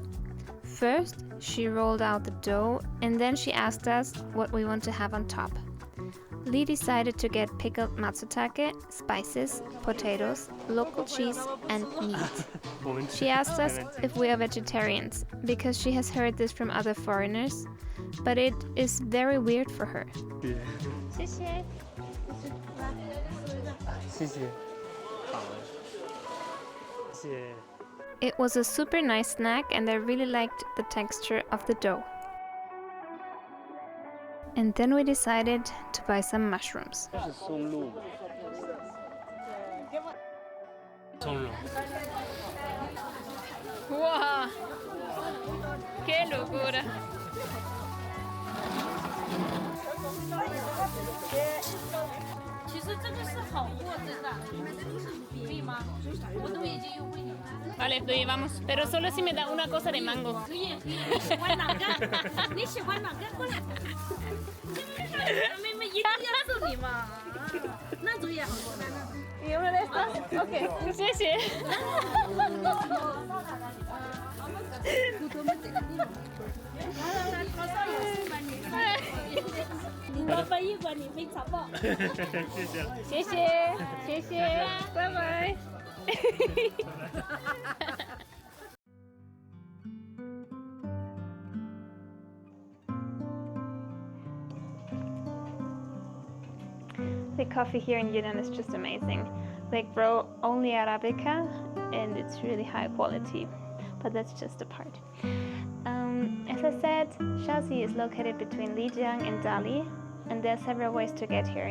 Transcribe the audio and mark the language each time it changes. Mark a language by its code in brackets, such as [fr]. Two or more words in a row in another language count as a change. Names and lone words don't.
[en] First, she rolled out the dough and then she asked us what we want to have on top. Lee decided to get pickled matsutake, spices, potatoes, local cheese, and meat. She asked us if we are vegetarians because she has heard this from other foreigners, but it is very weird for her. [zh] 谢谢。谢谢。好。谢谢。 [en] It was a super nice snack and I really liked the texture of the dough. And then we decided to buy some mushrooms. [zh] 这是松露。松露。 [es] ¡Wow! ¡Qué locura! [zh] 其实这个是好货，真的。可以吗？我都已经优惠你了。 [es] Vale, lo llevamos, pero solo si me da una cosa de mango. [zh] 可以，你喜欢哪个？你喜欢哪个？过来。妹妹一定要送你嘛。那种也好吃。 [es] ¿Y una de estas? Ok, sí, sí. [zh] 你多背一个，你会查报。谢谢。谢谢，谢谢，拜拜。 [en] The coffee here in Yunnan is just amazing. They grow only Arabica and it's really high quality, but that's just a part. As I said, Shaxi is located between Lijiang and Dali, and there are several ways to get here.